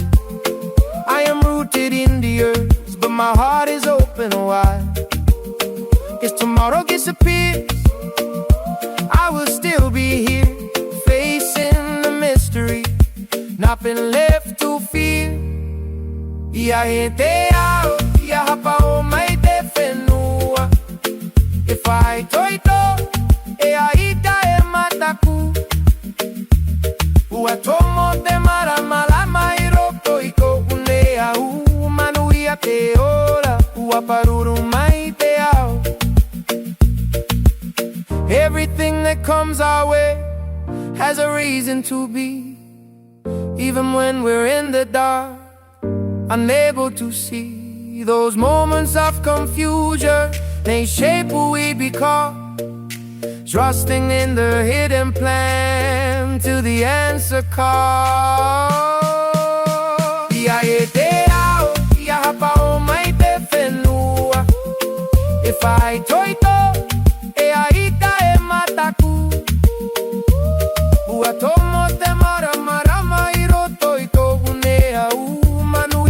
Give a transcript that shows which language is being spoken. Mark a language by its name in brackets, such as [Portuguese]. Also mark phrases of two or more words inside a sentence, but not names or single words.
[English] I am rooted in the earth, but my heart is open wide. If tomorrow disappears, I will still be here, facing the mystery, nothing left to fear. [Tahitian] Ia haapa'o, ia haapa'o mai te fenua. E whai toito, e aita e mataku. Ua tomo te maramalama i roto i ko une au. Manuia te ora, ua paruru mai te ao. [English] Everything that comes our way has a reason to be. Even when we're in the dark, unable to see, those moments of confusion, they shape who we become. Trusting in the hidden plan till the answer comes. [Tahitian] Ia haapa'o, ia haapa'o mai te whenua. E whai toito, e aita e mataku. Ua tomo te maramarama i roto i tō une au.